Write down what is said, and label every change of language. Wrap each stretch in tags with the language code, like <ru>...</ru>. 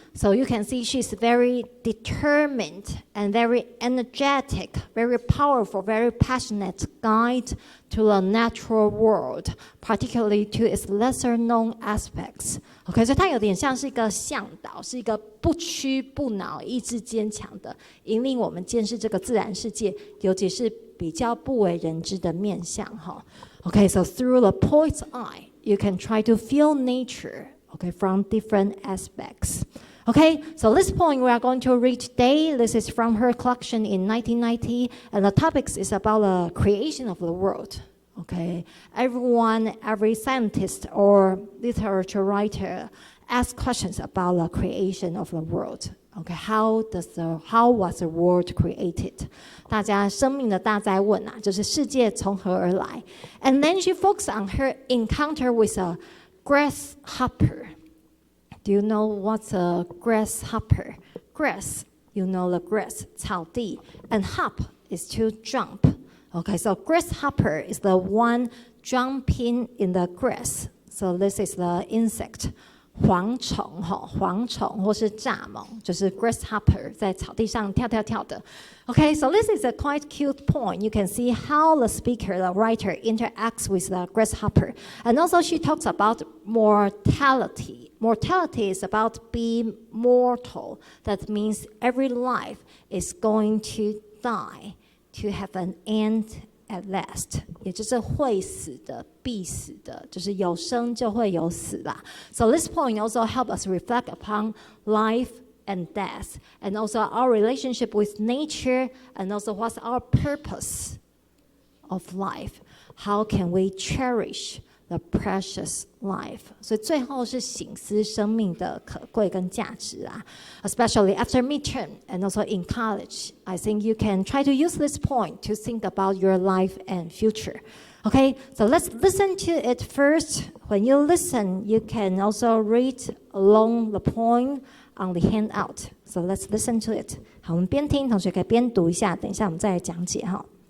<en>So you can see she's very determined and very energetic, very powerful, very passionate guide to the natural world, particularly to its lesser known aspects.</en> <zh>OK， 所以它有点像是一个向导，是一个不屈不挠、意志坚强的，引领我们见识这个自然世界，尤其是比较不为人知的面向哈。</zh> <en>OK, so through the poet's eye, you can try to feel nature, okay, from different aspects. Okay, so this poem we are going to read today, this is from her collection in 1990, and the topic is about the creation of the world. Okay, every scientist or literature writer asks questions about the creation of the world. Okay, how was the world created?</en> <zh>大家生命的大哉问就是世界从何而来</zh> <en>And then she focused on her encounter with a grasshopper. Do you know what's a grasshopper? Grass, you know the grass, 草地, and hop is to jump. Okay, so grasshopper is the one jumping in the grass. So this is the insect.</en> <zh>蝗虫或是蚱蜢，就是 grasshopper 在草地上跳跳跳的。</zh> <en>Okay, so this is a quite cute point. You can see how the speaker, the writer, interacts with the grasshopper. And also she talks about mortality. Mortality is about being mortal. That means every life is going to die, to have an end at last.</en> <zh>也就是会死的，必死的，就是有生就会有死啦。</zh> <en>So this point also helps us reflect upon life and death, and also our relationship with nature, and also what's our purpose of life. How can we cherish the precious life?</en> <zh>所以最后是省思生命的可贵跟价值啊。</zh> <en>Especially after midterm and also in college, I think you can try to use this point to think about your life and future. Okay, so let's listen to it first. When you listen, you can also read along the poem on the handout. So let's listen to it.</en> <zh>好，我们边听，同学可以边读一下，等一下我们再来讲解哈。</zh>